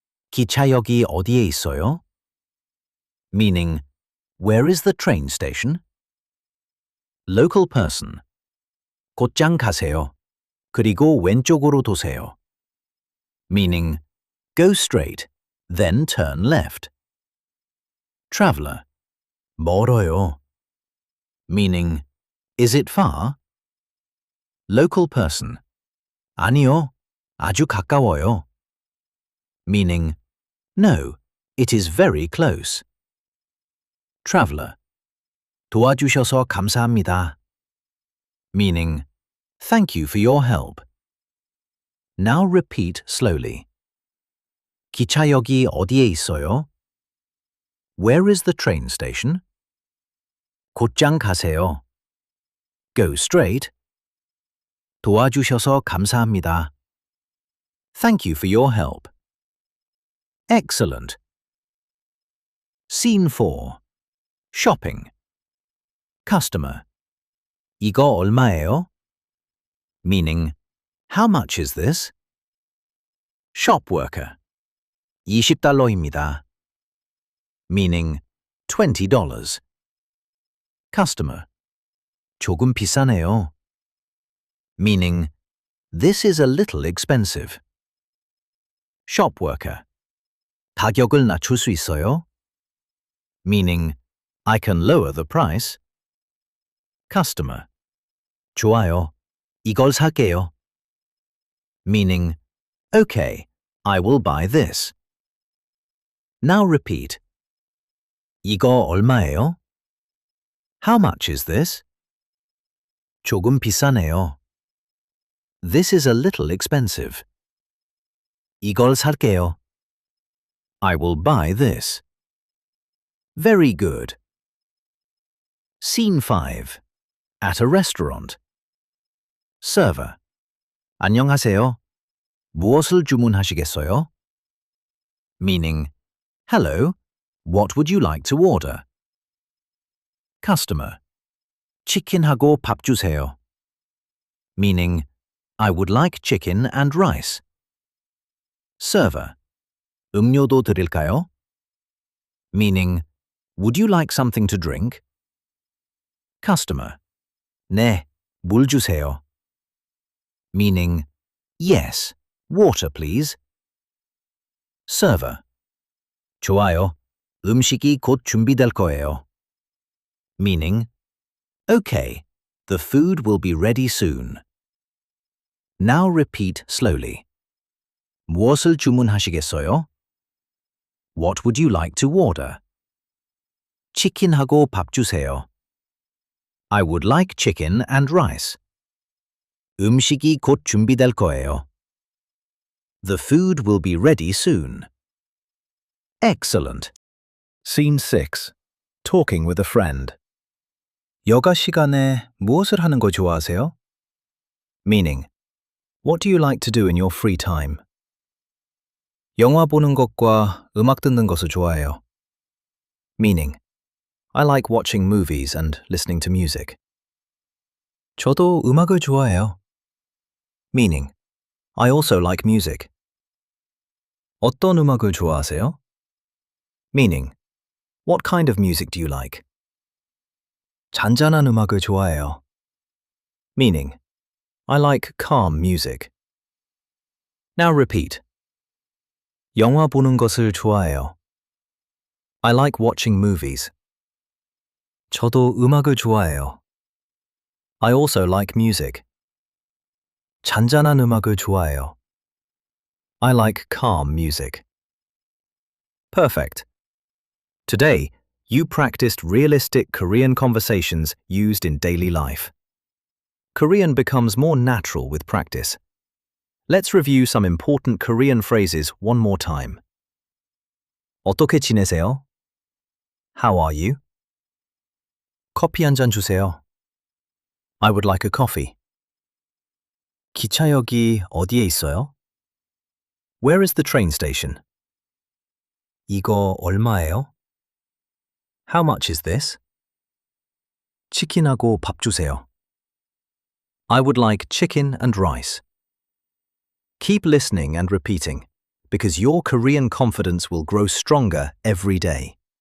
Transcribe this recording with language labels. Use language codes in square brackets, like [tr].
[ko] 기차역이 어디에 있어요? [en] Meaning, where is the train station? Local person. [ko] 곧장 가세요. 그리고 왼쪽으로 도세요. [en] Meaning, go straight, then turn left. Traveler. [ko] 멀어요. [en] Meaning, is it far? Local person. [ko] 아니요, 아주 가까워요. [en] Meaning, no, it is very close. Traveler. [ko] 도와주셔서 감사합니다. [en] Meaning, thank you for your help. Now repeat slowly. [ko] 기차역이 어디에 있어요? [en] Where is the train station? [ko] 곧장 가세요. [en] Go straight. [ko] 도와주셔서 감사합니다. [en] Thank you for your help. Excellent. Scene 4. Shopping. Customer. [ko] 이거 얼마예요? [en] Meaning, how much is this? Shop worker. [ko] $20입니다. [en] Meaning, $20. Customer. [ko] 조금 비싸네요. [en] Meaning, this is a little expensive. Shop worker. [ko] 가격을 낮출 수 있어요? [en] Meaning, I can lower the price. [ko] Customer. 좋아요. 이걸 살게요. [en] meaning, okay, I will buy this. Now repeat. [ko] 이거 얼마예요? [en] How much is this? [ko] 조금 비싸네요. [en] This is a little expensive. [ko] 이걸 살게요. [en] I will buy this. Very good. Scene 5. At a restaurant. Server. [ko] 안녕하세요. 무엇을 주문하시겠어요? [en] Meaning, hello, what would you like to order? [ko] Customer. 치킨하고 밥 주세요. [en] Meaning, I would like chicken and rice. [ko] Server. 음료도 드릴까요? [en] Meaning, would you like something to drink? [ko] Customer. 네, 물 주세요. [en] Meaning, yes, water please. [ko] Server. 좋아요. 음식이 곧 준비될 거예요. [en] Meaning, okay, the food will be ready soon. Now repeat slowly. [ko] 무엇을 주문하시겠어요? [en] What would you like to order? [ko] 치킨하고 밥 주세요. [en] I would like chicken and rice. [ko] 음식이 곧 준비될 거예요. [en] The food will be ready soon. Excellent. Scene 6. Talking with a friend. [ko] 여가 시간에 무엇을 하는 거 좋아하세요? [en] Meaning, what do you like to do in your free time? [ko] 영화 보는 것과 음악 듣는 것을 좋아해요. [en] Meaning, I like watching movies and listening to music. [ko] 저도 음악을 좋아해요. [en] Meaning, I also like music. [ko] 어떤 음악을 좋아하세요? [en] Meaning, what kind of music do you like? [ko] 잔잔한 음악을 좋아해요. [en] Meaning, I like calm music. Now repeat. [ko] 영화 보는 것을 좋아해요. [en] I like watching movies. [ko] 저도 음악을 좋아해요. [en] I also like music. [ko] 잔잔한 음악을 좋아해요. [en] I like calm music. Perfect. Today, you practiced realistic Korean conversations used in daily life. Korean becomes more natural with practice. Let's review some important Korean phrases one more time. [ko] 어떻게 지내세요? [en] How are you? [ko] 커피 한 잔 주세요. [en] I would like a coffee. [ko] 기차역이 어디에 있어요? [en] Where is the train station? [ko] 이거 얼마예요? [en] How much is this? [ko] 치킨하고 밥 주세요. [en] I would like chicken and rice. Keep listening and repeating, because your Korean confidence will grow stronger every day.